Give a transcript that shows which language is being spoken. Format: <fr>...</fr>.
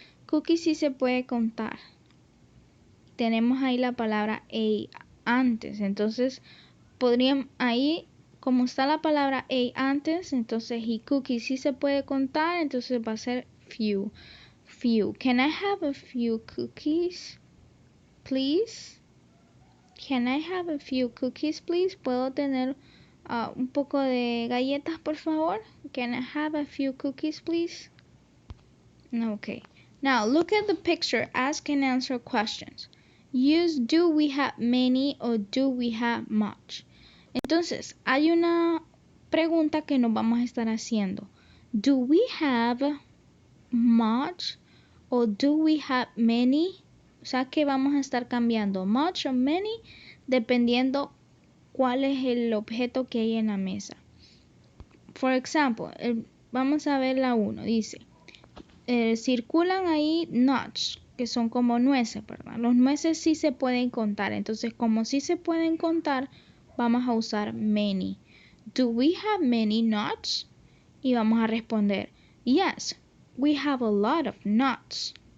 <es>Cookies sí se puede contar. Tenemos ahí la palabra a antes, entonces podríamos ahí, como está la palabra a antes, entonces y cookies sí se puede contar, entonces va a ser few.</es> <en>Can I have a few cookies, please? Can I have a few cookies, please?</en> <es>¿Puedo tener un poco de galletas, por favor?</es> <en>Can I have a few cookies, please? Okay. Now look at the picture. Ask and answer questions. Use do we have many or do we have much.</en> <es>Entonces, hay una pregunta que nos vamos a estar haciendo.</es> <en>Do we have much or do we have many?</en> <es>O sea que vamos a estar cambiando much o many dependiendo cuál es el objeto que hay en la mesa.</es> <en>For example,</en> <es>vamos a ver la 1. Dice, circulan ahí nuts, que son como nueces, ¿verdad? Los nueces sí se pueden contar. Entonces, como sí se pueden contar, vamos a usar many.</es> <en>Do we have many nuts?</en> <es>Y vamos a responder,</es> <en>yes, we have a lot of nuts.</en>